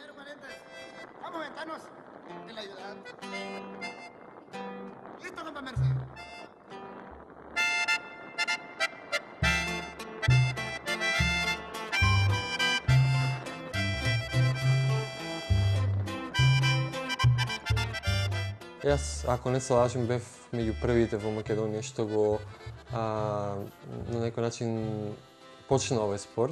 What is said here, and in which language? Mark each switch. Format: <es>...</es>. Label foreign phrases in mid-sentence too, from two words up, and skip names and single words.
<es>pendientes. Vamos, ventanos. ¿Quién le ayuda? Listo, compa Merced.</es> <mk>Јас, ако не се лажам, бев меѓу првите во Македонија што го на некој начин почна овој спорт.</mk>